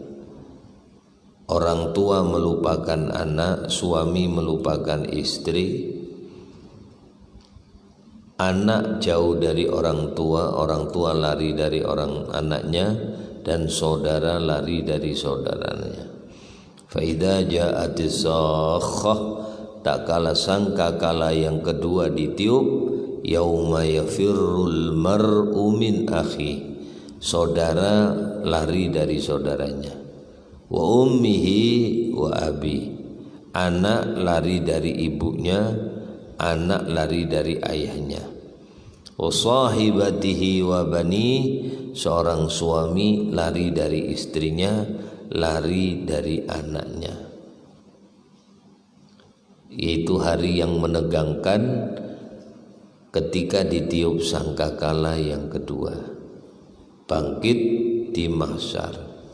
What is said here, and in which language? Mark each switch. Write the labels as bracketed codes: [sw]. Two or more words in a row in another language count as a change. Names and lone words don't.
[id] Orang tua melupakan anak, suami melupakan istri, anak jauh dari orang tua lari dari orang anaknya, dan saudara lari dari saudaranya. [ar] فإذا جاءت الصاخة, [id] tak kala sangka kala yang kedua ditiup, [ar] يوم يفر المرء من أخي, [id] saudara lari dari saudaranya, [ar] وأمه وأبي, [id] anak lari dari ibunya, anak lari dari ayahnya, [ar] وصاحبته وبني, [id] seorang suami lari dari istrinya, lari dari anaknya. Yaitu hari yang menegangkan ketika ditiup sangkakala yang kedua, bangkit di mahsyar.